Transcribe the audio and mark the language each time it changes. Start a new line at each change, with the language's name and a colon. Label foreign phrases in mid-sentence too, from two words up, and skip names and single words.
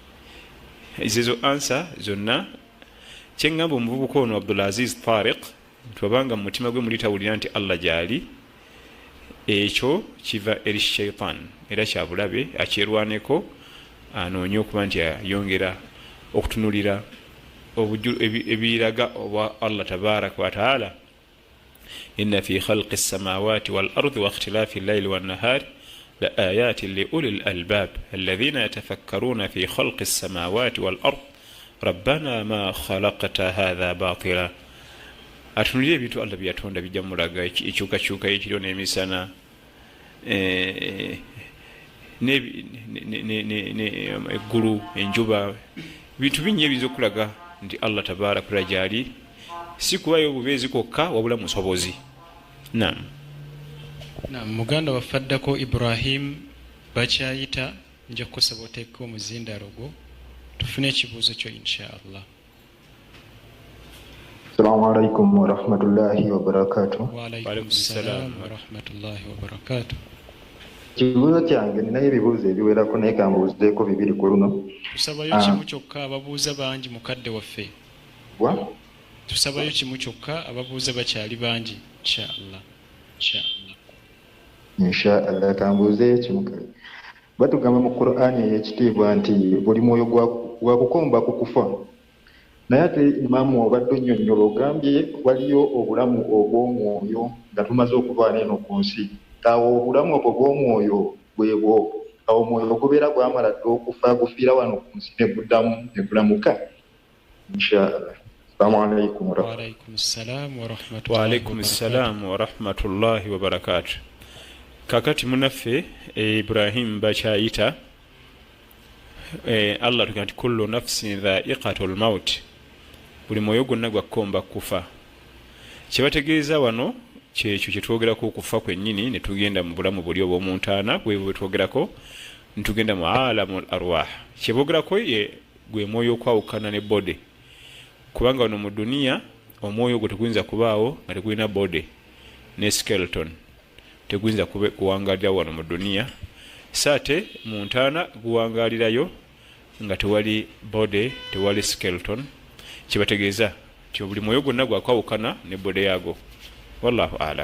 Ganda: Ezo answer zonna kyengamba omuvubuka ono Abdulaziz Tariq twabanga mu mutima gwe mulitawulira nti Allah gyali, ekyo kiva eri shaitan era kyabulabe akyerwaneko anoonye okuba nti ayongera okutunulira ebiraga oba
Arabic: الله تبارك وتعالى. إن في خلق السماوات والأرض واختلاف الليل والنهار لآيات لأولي الألباب الذين يتفكرون في خلق السماوات والأرض ربنا ما خلقت هذا باطلا.
Ganda: Atunulira ebintu Allah byatonda bijja mulaga ekyukakyuka ekiriwo n'emisana eggulu enjuba bintu bingi ebiyinza okulaga nti
Arabic: الله تبارك و
Ganda: gyali si kubayo obubeezi kwokka wabula musobozi. Naam. Muganda waffe addako Ibrahim bakyayita nja kukusaba oteeke omuzindalo gwo tufune ekibuuzo kyo inshallah.
Arabic: السلام عليكم ورحمة الله وبركاته. وعليكم السلام ورحمة الله وبركاته.
Ganda: Kibuuzo kyange ninayo ebibuuzo ebiwerako naye kambuuzeeko bibiri ku luno. Tusabayo kimu kyokka ababuuza bangi mukadde waffe. Tusabayo kimu kyokka ababuuza bakyali bangi inshallah. Inshallah kambuuze kimu kale. Batugamba mu Qur'ani ey'ekitiibwa nti buli mwoyo gwa kukomba kukufa. Naye ate Imaamu obadde onnyonnyola ogambye waliyo obulamu obw'omwoyo nga tumaze okuvaana eno ku nsi. Awo obulamu obwo bw'omwoyo bwebwo awo omwoyo ogubeera gwamala dde okufa gufiira wano ku nsi ne guddamu ne gulamuka. Inshallah.
Arabic: السلام عليكم ورحمة الله. وعليكم السلام ورحمة الله وبركاته.
Ganda: Kakati munaffe Ibrahim bakyayita Allah tugamba nti
Arabic: كل نفس ذائقة الموت,
Ganda: buli mwoyo gwonna gwakomba kufa. Kyebategeeza wano kyekyo kyetwogerako okufa kwennyini ne tugenda mu bulamu buli obw'omuntaana bwe twogerako ne tugenda mu
Arabic: عالم الأرواح
Ganda: kyebogerako gwe mwoyo okwawukana ne bode kubanga wano mu duniya omwoyo gwe teguyinza kubaawo nga tegulina bode ne skeleton teguyinza kuwangalira wano mu duniya saate mu ntaana guwangalirayo nga tewali bode tewali skeleton kibategeeza ti buli mwoyo gwonna gwakwawukana ne bode yaago
Arabic: والله أعلم.